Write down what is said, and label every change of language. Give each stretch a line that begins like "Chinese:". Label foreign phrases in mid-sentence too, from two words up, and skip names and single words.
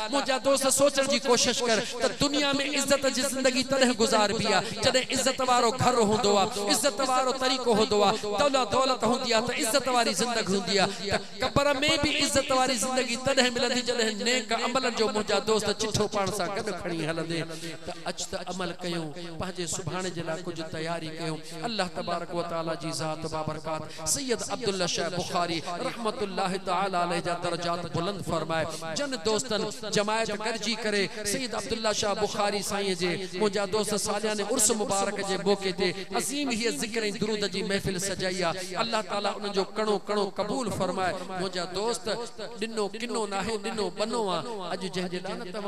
Sindhi: मुंहिंजा दोस्त सोचण जी कोशिश कर त दुनिया में इज़त जी ज़िंदगी तॾहिं गुज़ारबी आहे जॾहिं इज़त वारो घर हूंदो आहे इज़त वारो तरीक़ो हूंदो आहे दौलत हूंदी आहे इज्जत वारी जिंदगी हुंदी आहे क़ब्र में भी इज्जत वारी जिंदगी तॾहिं मिलंदी जॾहिं नेक अमलनि जो मुंहिंजा दोस्त चिठो पाण सां गॾु खणी हलंदे त अच त अमल कयूं पंहिंजे सुभाणे जे लाइ कुझु तयारी कयूं अल्लाह
Arabic: تبارك وتعالى
Sindhi: जी ज़ात बाबरकात सैयद अब्दुल्ला शाह बुखारी
Arabic: رحمة الله تعالى عليه
Sindhi: जा दर्जात बुलंद फरमाए जन दोस्तन जमायत गॾिजी करे सैयद अब्दुल्ला शाह बुखारी साईं जे मुंहिंजा दोस्त सालियाने उर्स मुबारक जे मौके ते अज़ीम हीअ ज़िक्र ऐं दुरूद जी महफ़िल सजाई आहे अल्लाह ताला उन जो कणो कणो कबूल फरमाए मुंहिंजा दोस्त दिनो किनो नाहे दिनो बनो आ अज जंहिंजे लाइ तव्हां